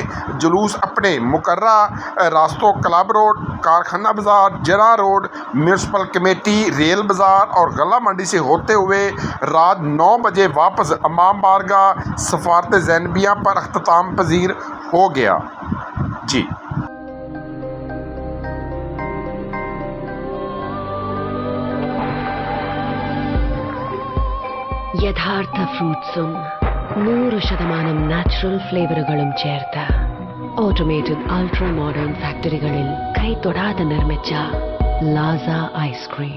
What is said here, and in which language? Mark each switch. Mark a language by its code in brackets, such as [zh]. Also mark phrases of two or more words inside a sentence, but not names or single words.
[ur] جلوس اپنے مقررہ راستوں کلب روڈ، کارخانہ بازار، جناح روڈ، میونسپل کمیٹی، ریل بازار اور غلہ منڈی سے ہوتے ہوئے رات 9 بجے واپس امام بارگاہ سفارت زینبیہ پر اختتام پذیر ہو گیا۔ جی [ml] യഥാർത്ഥ ഫ്രൂട്ട്സും 100% നാച്ചുറൽ ഫ്ലേവറുകളും ചേർത്ത് ഓട്ടോമേറ്റഡ് അൾട്രാ മോഡേൺ ഫാക്ടറികളിൽ കൈതൊടാതെ നിർമ്മിച്ച ലാസ ഐസ്ക്രീം.